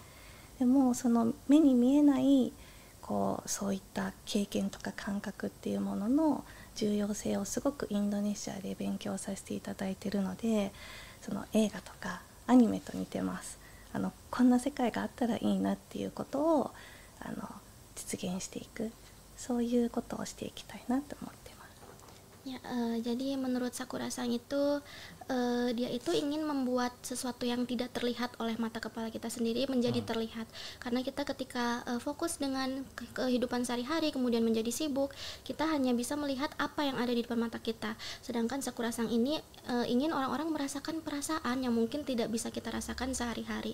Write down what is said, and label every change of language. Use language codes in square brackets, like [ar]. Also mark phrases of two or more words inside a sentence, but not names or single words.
[ja] でもその目に見えないそういった経験とか感覚っていうものの重要性をすごくインドネシアで勉強させていただいているので、その映画とかアニメと似てます。こんな世界があったらいいなっていうことを実現していく、そういうことをしていきたいなと思っています。 [id] Ya, jadi menurut Sakura-san itu dia itu ingin membuat sesuatu yang tidak terlihat oleh mata kepala kita sendiri menjadi terlihat, karena kita ketika fokus dengan kehidupan sehari-hari kemudian menjadi sibuk, kita hanya bisa melihat apa yang ada di depan mata kita, sedangkan Sakura-san ini ingin orang-orang merasakan perasaan yang mungkin tidak bisa kita rasakan sehari-hari.